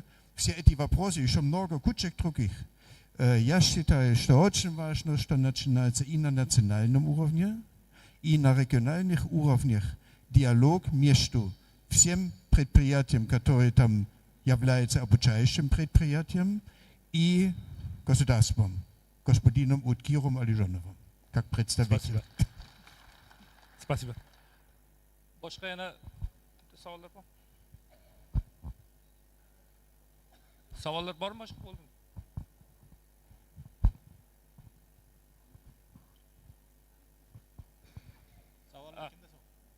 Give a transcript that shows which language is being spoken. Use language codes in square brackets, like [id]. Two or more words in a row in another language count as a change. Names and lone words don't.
[ru] Все эти вопросы, еще много кучек других. Я считаю, что очень важно, что начинается и на национальном уровне, и на региональных уровнях диалог между всем предприятием, которое там является обучающим предприятием, и государством, господином Уткиром Алижановым, как представитель. Спасибо. [uz] Boshqa yana savollar bor? Savollar bormi boshqa? Bo'ldi. Savollar kimda so'raydi?